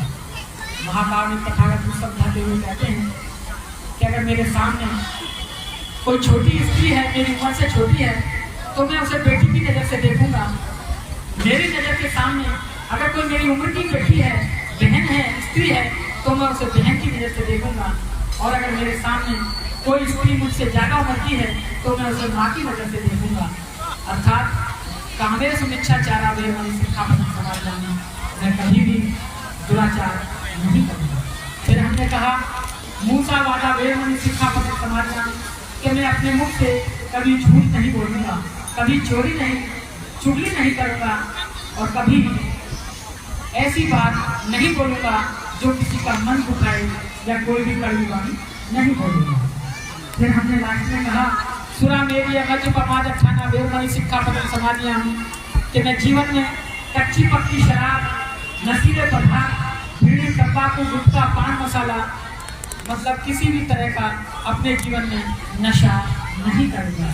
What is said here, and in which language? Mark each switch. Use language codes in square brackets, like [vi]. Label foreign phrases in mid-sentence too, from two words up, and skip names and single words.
[hi] महाकारुणिक तथागत बुद्ध समझाते हुए कहते हैं कि अगर मेरे सामने कोई छोटी स्त्री है, मेरी उम्र से छोटी है, तो मैं उसे बेटी की नज़र से देखूंगा। मेरी नज़र के सामने अगर कोई मेरी उम्र की बेटी है, बहन है, स्त्री है, तो मैं उसे बहन की नज़र से देखूंगा। और अगर मेरे सामने कोई स्त्री मुझसे ज़्यादा उम्र की है, तो मैं उसे माँ की नज़र से देखूंगा। [pi] अर्थात कामेषु मिथ्याचारा वेरमणि सिक्खापदं समादियामि, [hi] मैं कभी भी दुराचार नहीं करूँगा। फिर हमने कहा [pi] मूसावादा वेरमणि सिक्खापदं समादियामि [hi] कि मैं अपने मुख से कभी झूठ नहीं बोलूँगा, कभी चोरी नहीं, चुगली नहीं करूँगा, और कभी ऐसी बात नहीं बोलूँगा जो किसी का मन दुखाए, या कोई भी कड़वी वाणी नहीं बोलूँगा। फिर हमने लास्ट में कहा [pi] सुरा मेरी अगज पमाद अठाना वेरमणि शिक्षा पदम समानिया [hi] कि मैं जीवन में कच्ची पक्की शराब, नशीले पदार्थ, बीड़ी, तंबाकू, गुटखा, पान मसाला, मतलब किसी भी तरह का अपने जीवन में नशा नहीं करूँगा।